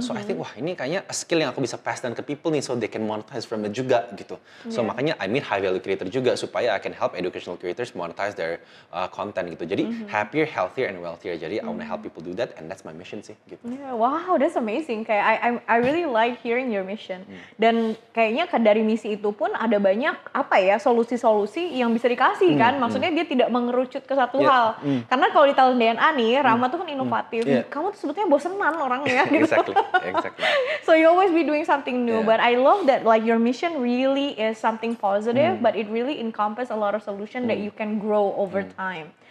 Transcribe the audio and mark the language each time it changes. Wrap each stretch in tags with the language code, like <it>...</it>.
<en>So I think</en> <id>wah ini kayaknya skill yang aku bisa</id> <en>pass down ke people nih so they can monetize from it juga gitu. So makanya I meet high value creator juga supaya I can help educational creators monetize their content gitu. Jadi happier, healthier, and wealthier. Jadi I wanna help people do that and that's my mission sih gitu. Yeah, wow, that's amazing.</en> <id>Kayak</id> <en>I really like hearing your mission.</en> <id>Dan kayaknya dari misi itu pun ada banyak apa ya solusi-solusi yang bisa dikasih kan. Maksudnya dia tidak mengerucut ke satu hal. Karena kalau di tahun DNA nih, Rama tuh kan inovatif. Kamu tuh sebetulnya bosenan orangnya gitu.</id> <en>Exactly. So you always be doing something new. But I love that like your mission really is something positive, but it really encompass a lot of solution that you can grow over time.</en>